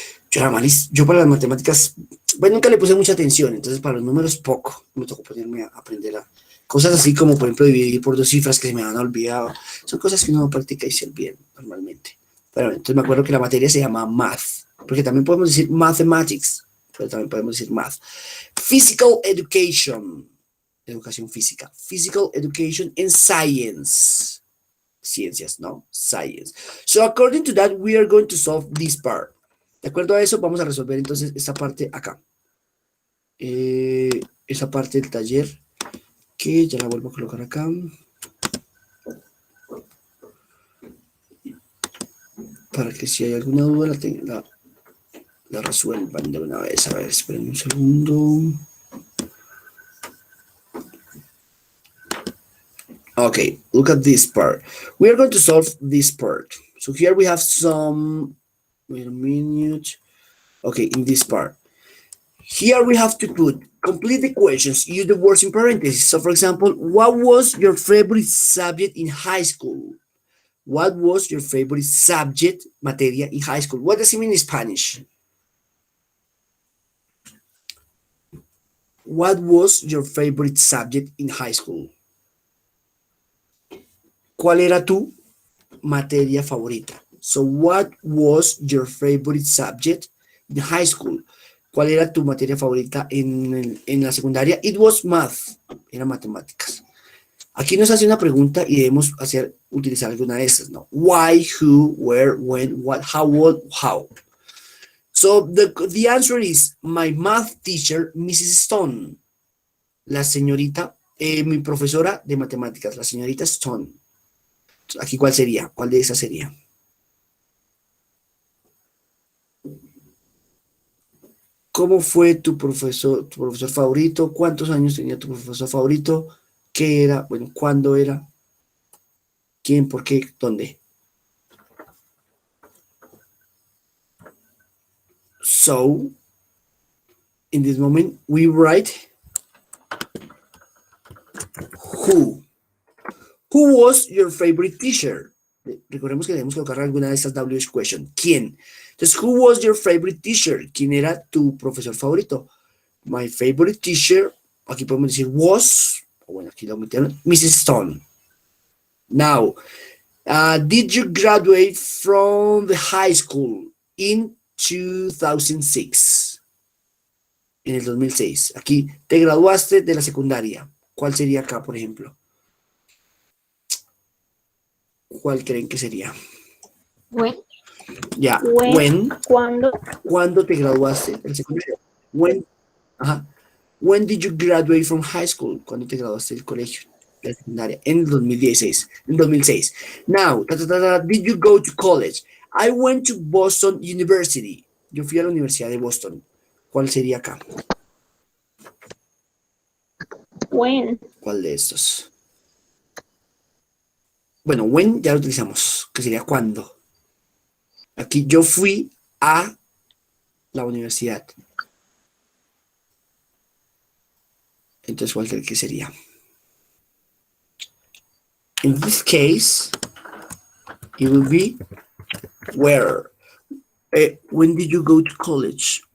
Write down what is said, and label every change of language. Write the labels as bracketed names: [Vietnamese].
[Spanish] Yo era malísimo, yo para las matemáticas, bueno, nunca le puse mucha atención, entonces para los números poco, me tocó ponerme a aprender cosas así como, por ejemplo, dividir por 2 cifras que se me han olvidado. Son cosas que uno no practica y se olvidan normalmente. Pero entonces me acuerdo que la materia se llama math, porque también podemos decir mathematics, pero también podemos decir math. [English] Physical education, educación física. Physical education and science. [Spanish] Ciencias, ¿no? [English] Science. So according to that, we are going to solve this part. [Spanish] De acuerdo a eso, vamos a resolver entonces esta parte acá. Esa parte del taller, que ya la vuelvo a colocar acá. Para que si hay alguna duda la resuelvan de una vez. A ver, esperen un segundo. [English] Okay, look at this part. We are going to solve this part. So here we have some, wait a minute. Okay, in this part. Here we have to put complete equations, use the words in parentheses. So for example, what was your favorite subject in high school? What was your favorite subject, materia, in high school? What does it mean in Spanish? what was your favorite subject in high school? [Spanish] ¿Cuál era tu materia favorita? [English] So, what was your favorite subject in high school? [Spanish] ¿Cuál era tu materia favorita en la secundaria? [English] It was math, [Spanish] era matemáticas. Aquí nos hace una pregunta y debemos utilizar alguna de estas, ¿no? [English] Why, who, where, when, what, how, what, how. So, the answer is my math teacher, Mrs. Stone. [Spanish] La señorita, mi profesora de matemáticas, la señorita Stone. Aquí, ¿cuál sería? ¿Cuál de esas sería? ¿Cómo fue tu profesor favorito? ¿Cuántos años tenía tu profesor favorito? ¿Qué era? Bueno, ¿cuándo era? ¿Quién? ¿Por qué? ¿Dónde? [English] So, in this moment, we write who. Who was your favorite teacher? [Spanish] Recordemos que debemos colocar alguna de estas WH question. ¿Quién? [English] Entonces, who was your favorite teacher? [Spanish] ¿Quién era tu profesor favorito? [English] My favorite teacher, [Spanish] aquí podemos decir was, bueno, aquí lo metieron, Mrs. [English] Stone. Now, did you graduate from the high school in 2006? [Spanish] En el 2006. Aquí, te graduaste de la secundaria. ¿Cuál sería acá, por ejemplo? ¿Cuál creen que sería? [English] When. [Spanish] Ya, When. ¿Cuándo? ¿Cuándo te graduaste de la secundaria? Ajá. [English] When did you graduate from high school? [Spanish] ¿Cuándo te graduaste del colegio? De la secundaria. En el 2016. En 2006. [English] Now, did you go to college? I went to Boston University. [Spanish] Yo fui a la Universidad de Boston. ¿Cuál sería acá? [English] When. [Spanish] ¿Cuál de estos? Bueno, when ya lo utilizamos, que sería cuándo. Aquí yo fui a la universidad. Entonces, ¿cuál creo que sería? [English] In this case, it will be where. When did you go to college?